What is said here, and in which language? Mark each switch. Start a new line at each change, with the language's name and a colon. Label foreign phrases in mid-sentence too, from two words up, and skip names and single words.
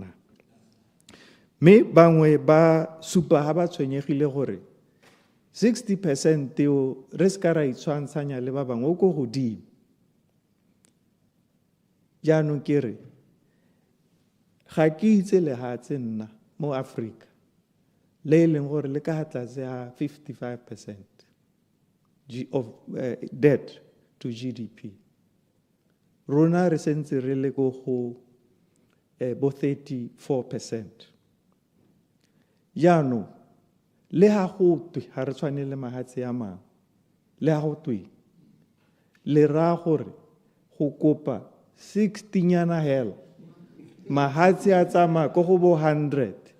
Tswana: Mme bangwe ba supa ga ba tshwenyegile gore 60% re ska ra itshwantshanya le ba bangwe o ko godimo. Jaanong ke re ga ke itse lehatshe nna mo Africa le e leng gore le ka tlase ga 55%
English: of debt to GDP.
Tswana: Rona re sentse re le go bo 34%. Jaanong le ha go twe ha re tshwane le mahatshe a mangwe, le ha go twe le ra gore go kopa 60 nyana hela mahatshe a tsamaya ko go bo 100.